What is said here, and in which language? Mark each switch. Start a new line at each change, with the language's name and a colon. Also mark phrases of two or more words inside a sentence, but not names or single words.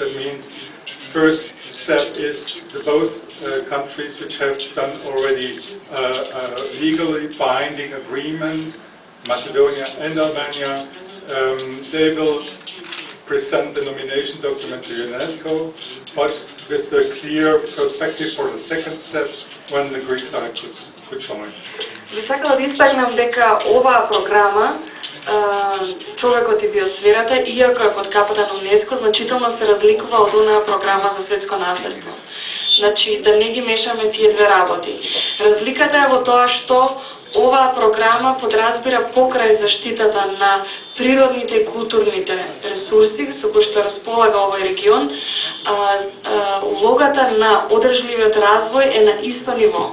English: That means first step is the both countries which have done already legally binding agreement, Macedonia and Albania, they will present the nomination document to UNESCO, but with the clear perspective for the second step when the Greek side could join.
Macedonian: Би сакала да истакнам дека оваа програма човекот и биосферата, иако е под капата на УНЕСКО, значително се разликува од онаа програма за светско наследство. Значи, да не ги мешаме тие две работи. Разликата е во тоа што оваа програма подразбира покрај заштитата на природните и културните ресурси со кои што располага овој регион, улогата на одржливиот развој е на исто ниво.